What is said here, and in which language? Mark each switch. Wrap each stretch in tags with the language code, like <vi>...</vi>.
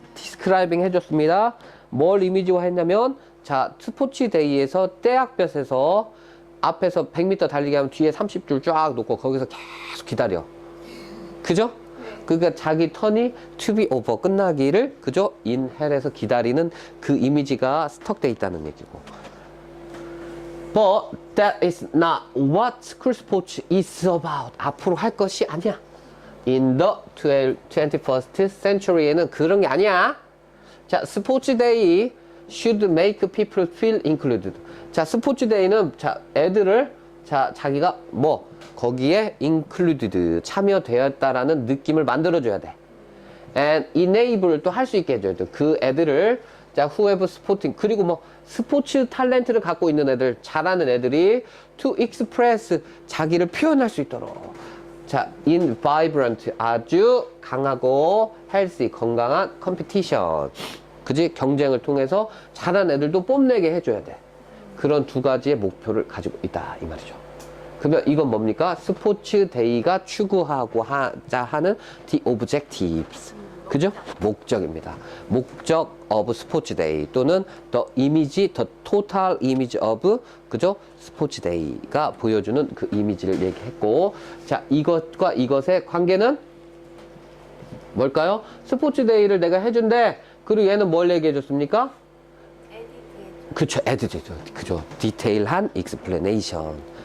<ko>describing 해줬습니다. 뭘 이미지화 했냐면, 자, 스포츠 데이에서 떼약볕에서 앞에서 100m 달리기 하면 뒤에 30줄 쫙 놓고 거기서 계속 기다려. 그죠? 그러니까 자기 턴이 to be over 끝나기를 그죠?</ko> <en>in hell</en> <ko>에서 기다리는 그 이미지가 스톡돼 있다는 얘기고.</ko> <en>But that is not what school sports is about.</en> <ko>앞으로 할 것이 아니야.</ko> <en>In the 21st century에는</en> <ko>그런 게 아니야.</ko> <en>자, 스포츠 데이 should make people feel included.</en> <ko>자, 스포츠 데이는 자, 애들을 자, 자기가 뭐 거기에 included 참여되었다라는 느낌을 만들어줘야 돼.</ko> <en>And enable</en> <ko>또 할 수 있게 해줘야 돼. 그 애들을 자,</ko> <en>who have sporting</en> <ko>그리고 뭐 스포츠 탤런트를 갖고 있는 애들, 잘하는 애들이</ko> <en>to express</en> <ko>자기를 표현할 수 있도록. 자,</ko> <en>in vibrant</en> <ko>아주 강하고 healthy 건강한 competition. 그지? 경쟁을 통해서 잘하는 애들도 뽐내게 해줘야 돼. 그런 두 가지의 목표를 가지고 있다 이 말이죠. 그러면 이건 뭡니까? 스포츠 데이가 추구하고 하자 하는 the objectives. 그죠? 목적입니다. 목적 of 스포츠 데이 또는 the image,</ko> <en>the total image of</en> <ko>그죠? 스포츠 데이가 보여주는 그 이미지를 얘기했고, 자, 이것과 이것의 관계는 뭘까요? 스포츠 데이를 내가 해준대. 그리고 얘는 뭘 얘기해 줬습니까? 그쵸, 에디트죠. 그죠. 디테일한 explanation.</ko>